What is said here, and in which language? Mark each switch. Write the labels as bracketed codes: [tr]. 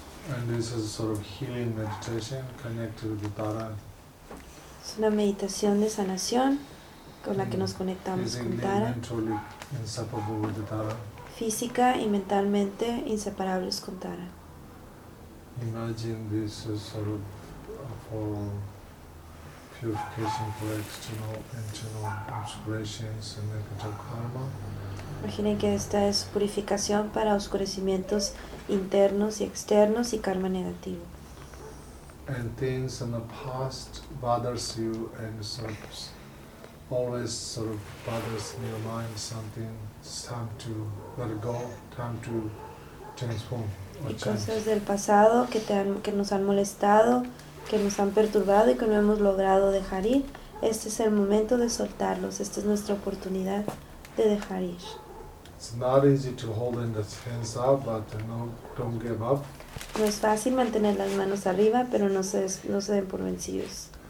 [en] And this is a sort of healing meditation connected with the Tara. [es] Es una meditación de sanación con la que nos conectamos con Tara. [en] Mentally inseparable with the Tara. [es] Física y mentalmente inseparables con Tara. [en] Imagine this as sort of a for purification for external internal obscurations and negative karma. [es] Imaginen que esta es purificación para oscurecimientos internos y externos y karma negativo. [en] And things in the past bothers you and sort of always sort of bothers in your mind something. It's time to let it go, time to transform. [es] Y cosas del pasado que te han, que nos han molestado, que nos han perturbado y que no hemos logrado dejar ir. Este es el momento de soltarlos. Esta es nuestra oportunidad de dejar ir. [en] It's not easy to hold in the hands up, but no, don't give up. [es] No es fácil mantener las manos arriba, pero no se des, no se den por vencidos.